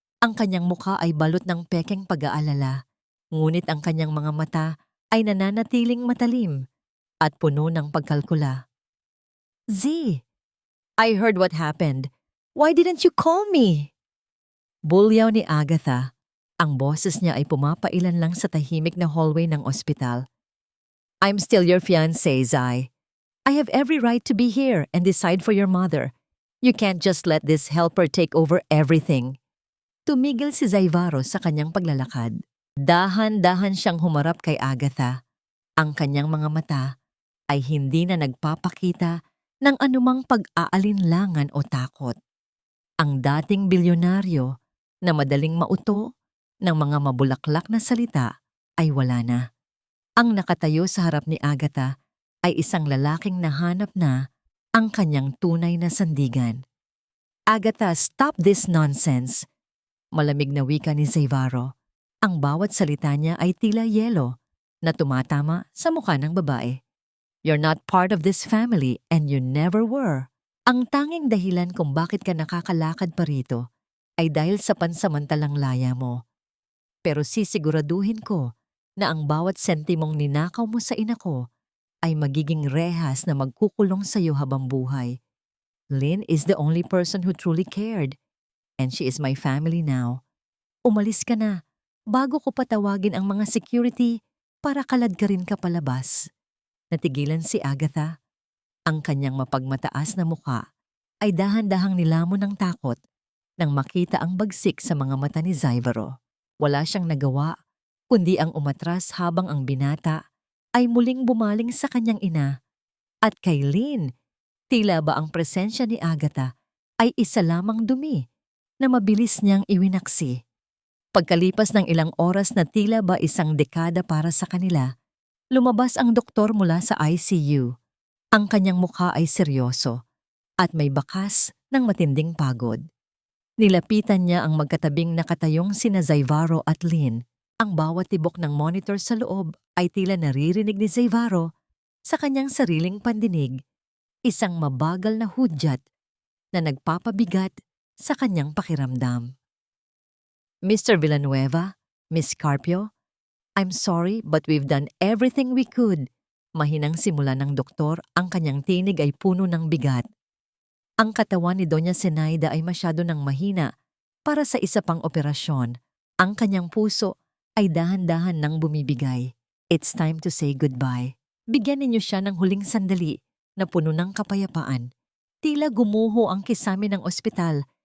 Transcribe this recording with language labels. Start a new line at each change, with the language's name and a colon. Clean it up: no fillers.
Filipino: Ang kanyang mukha ay balot ng pekeng pag-aalala, ngunit ang kanyang mga mata ay nananatiling matalim at puno ng pagkalkula.
English: Z, I heard what happened. Why didn't you call me?
Filipino: Bulyaw ni Agatha. Ang boses niya ay pumapailan lang sa tahimik na hallway ng ospital.
English: I'm still your fiancé, Zai. I have every right to be here and decide for your mother. You can't just let this helper take over everything.
Filipino: Tumigil si Zaivaro sa kanyang paglalakad. Dahan-dahan siyang humarap kay Agatha. Ang kanyang mga mata ay hindi na nagpapakita ng anumang pag-aalinlangan o takot. Ang dating bilyonaryo na madaling mauto ng mga mabulaklak na salita ay wala na. Ang nakatayo sa harap ni Agatha ay isang lalaking nahanap na ang kanyang tunay na sandigan.
English: Agatha, stop this nonsense.
Filipino: Malamig na wika ni Zaivaro. Ang bawat salita niya ay tila yelo na tumatama sa mukha ng babae.
English: You're not part of this family and you never were.
Filipino: Ang tanging dahilan kung bakit ka nakakalakad pa rito ay dahil sa pansamantalang laya mo. Pero sisiguraduhin ko na ang bawat sentimong ninakaw mo sa ina ko ay magiging rehas na magkukulong sa iyo habang buhay.
English: Lynn is the only person who truly cared, and she is my family now.
Filipino: Umalis ka na bago ko patawagin ang mga security para kaladkarin ka palabas. Natigilan si Agatha. Ang kanyang mapagmataas na mukha ay dahan-dahang nilamon ng takot nang makita ang bagsik sa mga mata ni Zaivaro. Wala siyang nagawa, kundi ang umatras habang ang binata ay muling bumaling sa kanyang ina. At kay Lynn, tila ba ang presensya ni Agatha ay isa lamang dumi na mabilis niyang iwinaksi. Pagkalipas ng ilang oras na tila ba isang dekada para sa kanila, lumabas ang doktor mula sa ICU. Ang kanyang mukha ay seryoso at may bakas ng matinding pagod. Nilapitan niya ang magkatabing nakatayong sina Zaivaro at Lynn. Ang bawat tibok ng monitor sa loob ay tila naririnig ni Zaivaro sa kanyang sariling pandinig, isang mabagal na hudyat na nagpapabigat sa kanyang pakiramdam.
English: Mr. Villanueva, Miss Carpio, I'm sorry but we've done everything we could.
Filipino: Mahinang simula ng doktor, ang kanyang tinig ay puno ng bigat. Ang katawan ni Doña Zenaida ay masyado ng mahina para sa isa pang operasyon. Ang kanyang puso ay dahan-dahan nang bumibigay.
English: It's time to say goodbye.
Filipino: Bigyan ninyo siya ng huling sandali na puno ng kapayapaan. Tila gumuho ang kisame ng ospital